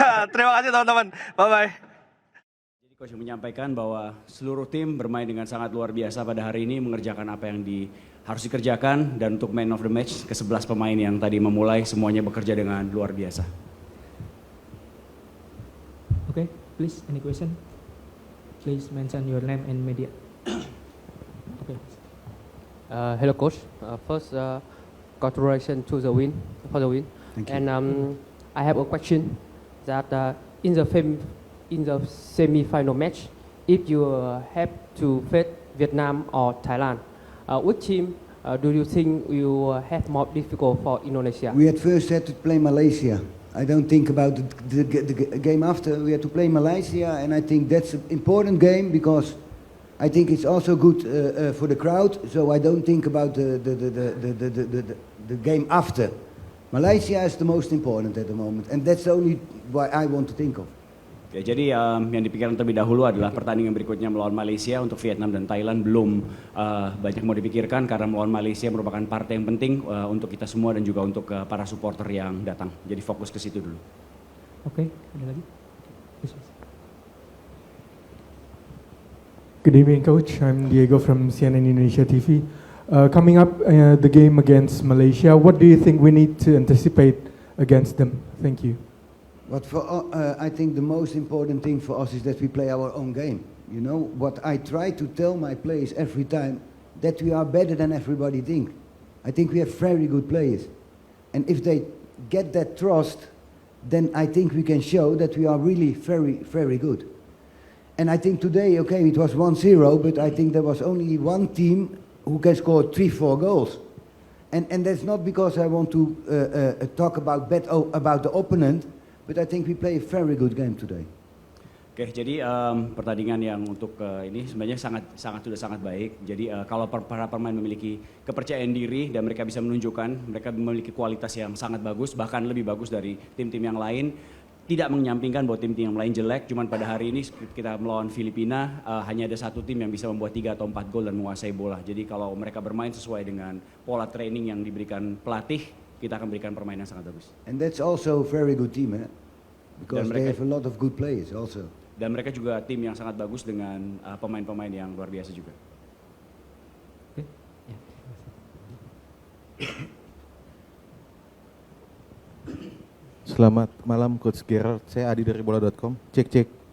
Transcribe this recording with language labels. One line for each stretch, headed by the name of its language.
Indonesian: Terima kasih teman-teman, bye-bye. Jadi coach menyampaikan bahwa seluruh tim bermain dengan sangat luar biasa pada hari ini, mengerjakan apa yang harus dikerjakan, dan untuk
English: man of the match,
Indonesian: ke-11 pemain yang tadi memulai, semuanya bekerja dengan luar biasa.
English: Okay, please, any question? Please mention your name and media. Okay. Hello, coach. First, congratulations for the win. Thank you. And I have a question that in the semi-final match, if you have to face Vietnam or Thailand, which team do you think will have more difficult for Indonesia? We at first had to play Malaysia. I don't think about the game after. We had to play Malaysia, and I think that's an important game because I think it's also good for the crowd. So I don't think about the game after. Malaysia is the most important at the moment, and that's the only what I want to think of.
Indonesian: Oke, jadi yang dipikirkan terlebih dahulu adalah pertandingan berikutnya melawan Malaysia. Untuk Vietnam dan Thailand belum banyak mau dipikirkan karena melawan Malaysia merupakan partai yang penting untuk kita semua dan juga untuk para supporter yang datang. Jadi fokus ke situ dulu. Okay, ada lagi?
English: Good evening, Coach. I'm Diego from CNN Indonesia TV. Coming up, the game against Malaysia, what do you think we need to anticipate against them? Thank you. But I think the most important thing for us is that we play our own game. You know, what I try to tell my players every time, that we are better than everybody think. I think we have very good players. And if they get that trust, then I think we can show that we are really very, very good. And I think today, okay, it was 1-0, but I think there was only one team who can score 3-4 goals. And that's not because I want to talk about the opponent, but I think we play a very good game today.
Indonesian: Oke, jadi pertandingan yang untuk ini sebenarnya sudah sangat baik. Jadi kalau para pemain memiliki kepercayaan diri dan mereka bisa menunjukkan mereka memiliki kualitas yang sangat bagus, bahkan lebih bagus dari tim-tim yang lain. Tidak menyampingkan bahwa tim-tim yang lain jelek, cuman pada hari ini kita melawan Filipina hanya ada satu tim yang bisa membuat 3 atau 4 gol dan menguasai bola. Jadi kalau mereka bermain sesuai dengan pola training yang diberikan pelatih, kita akan berikan permainan yang sangat bagus.
English: And that's also a very good team, because they have a lot of good players also.
Indonesian: Dan mereka juga tim yang sangat bagus dengan pemain-pemain yang luar biasa juga.
English: Okay.
Indonesian: Selamat malam Coach Gerard, saya Adi dari bola.com. Cek.